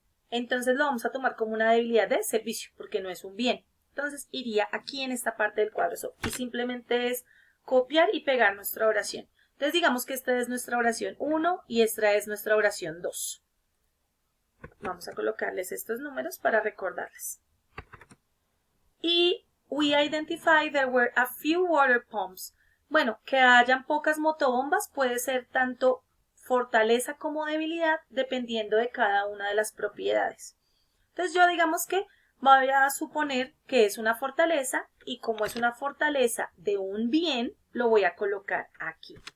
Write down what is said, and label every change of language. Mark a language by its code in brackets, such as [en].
[es] Entonces lo vamos a tomar como una debilidad de servicio porque no es un bien. Entonces iría aquí en esta parte del cuadro y simplemente es copiar y pegar nuestra oración. Entonces digamos que esta es nuestra oración 1 y esta es nuestra oración 2. Vamos a colocarles estos números para recordarles. [en] Y we identify there were a few water pumps. [es] Bueno, que hayan pocas motobombas puede ser tanto fortaleza como debilidad dependiendo de cada una de las propiedades. Entonces yo digamos que Voy a suponer que es una fortaleza y como es una fortaleza de un bien, lo voy a colocar aquí.